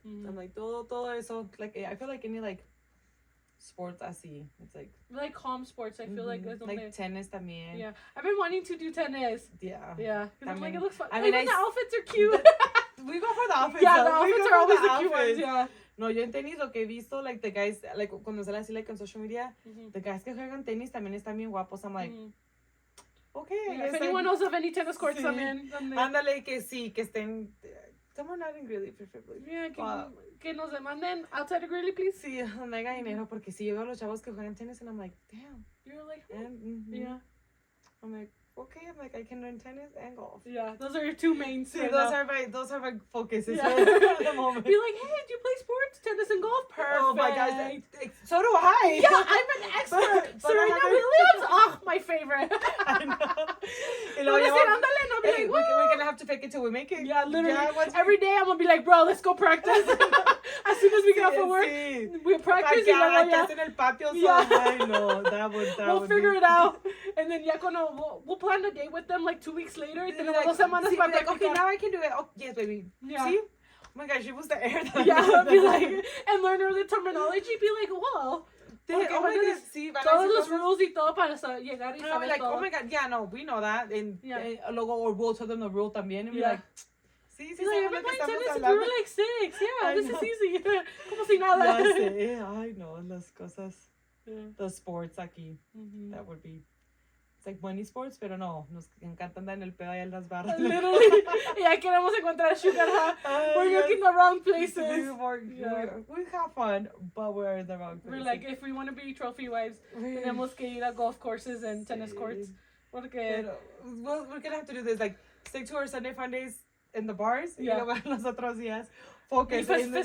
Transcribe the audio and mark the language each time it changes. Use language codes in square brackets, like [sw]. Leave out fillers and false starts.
[en] I'm like [es] todo eso. [en] Like I feel like any like sports así. It's like calm sports. I feel like tennis también. Yeah, I've been wanting to do tennis. Yeah. I'm like, it looks fun. I mean, the outfits are cute. We go for the outfits. Yeah, the outfits are always the cute ones. Yeah. [es] No, yo en tenis lo que he visto, [en] like the guys, [es] like cuando sale así [en] like on social media, the guys [es] que juegan tenis también están bien guapos. [en] I'm like, okay. If anyone knows of any tennis courts, también. [es] Ándale que sí, que estén. [en] Someone not in Greeley, preferably. Yeah, [es] que nos demanden [en] outside of Greeley, please. [es] Sí, mega dinero, porque si yo veo a los chavos que juegan tenis, [en] and I'm like, damn. You're like, yeah. I'm like, okay, I can learn tennis and golf. Yeah, those are your two main. Sí, those are my focuses at the moment. Be like, hey, do you play sports? Tennis and golf? Perfect. Oh my gosh, so do I. Yeah, I'm an expert. Serena Williams, my favorite. I know. We're gonna have to fake it till we make it. Yeah, literally. Every day I'm gonna be like, bro, let's go practice. As soon as we get off of work, we practice. [es] En el patio, [en] I know we'll figure it out, and then we'll plan a day with them like 2 weeks later. And then like, okay, now I can do it. Oh, yes, baby. Yeah. See? Oh my gosh, she was the air. Be like, and learn all the terminology. Be like, whoa. Okay, oh my God, sí, [es] todos los rules y todo para llegar y saber like, todo. [en] Oh my God, yeah, no, we know that. And luego, or we'll tell them the rule también. And be like, sí, like, I've been playing tennis since we were like 6. Yeah, this is easy. [es] Como si nada. Ya sé, [en] I know, [es] las cosas, [en] the sports aquí. That would be. like money sports, [es] pero no, nos encanta andar en el pedo allá en las barras. Literally. Ya queremos encontrar sugar, huh? [en] We're looking the wrong places. We have fun, but we're in the wrong places. We're like, if we want to be trophy wives, [es] tenemos que ir a [en] golf courses and tennis courts. Porque... Well, we're gonna have to do this, like, stick to our Sunday fun days in the bars, [es] y luego los otros días [en] focus in the